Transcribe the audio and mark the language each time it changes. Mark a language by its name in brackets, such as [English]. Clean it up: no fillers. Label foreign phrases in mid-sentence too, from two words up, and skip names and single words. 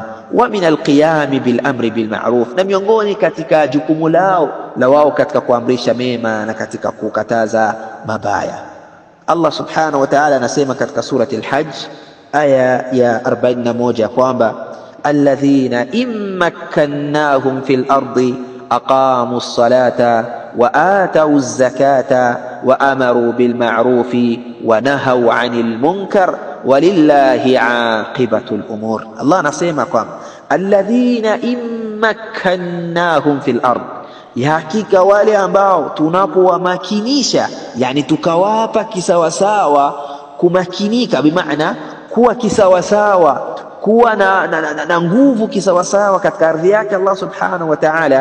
[Arabic] ومن القيام بالأمر بالمعروف, [Swahili] na miongoni katika jukumu lao la wao katika kuamrisha mema na katika kukataza mabaya. [Arabic] الله سبحانه وتعالى [Swahili] anasema katika surati al-Hajj aya ya 41 kwamba [Arabic] الذين إن مكناهم في الأرض أقاموا الصلاة وآتوا الزكاة وأمروا بالمعروف ونهوا عن المنكر ولله عاقبة الأمور. [Swahili] Allah anasema kwamba [Arabic] الذين إن مكناهم في الأرض, [Swahili] ya hakika wale ambao tunapowamakinisha, yani tukawapa kisawasawa, kumakinika bimaana kuwa kisawasawa, kuwa na nguvu kisawasawa katika ardhi yake Allah [Arabic] سبحانه وتعالى.